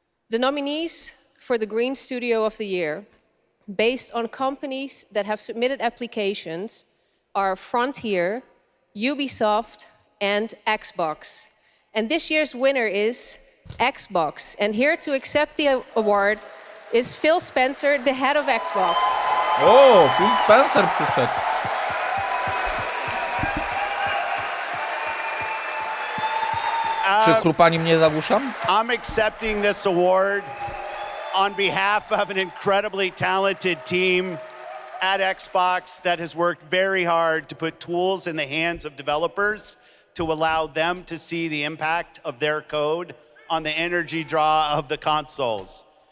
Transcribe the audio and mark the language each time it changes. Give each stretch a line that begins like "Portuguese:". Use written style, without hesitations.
English: The nominees for the Green Studio of the Year, based on companies that have submitted applications, are Frontier, Ubisoft, and Xbox. And this year's winner is Xbox. And here to accept the award is Phil Spencer, the head of Xbox.
Polish: O, Phil Spencer przyszedł. Czy chrupaniem nie zagłuszam?
English: I'm accepting this award on behalf of an incredibly talented team at Xbox that has worked very hard to put tools in the hands of developers to allow them to see the impact of their code on the energy draw of the consoles.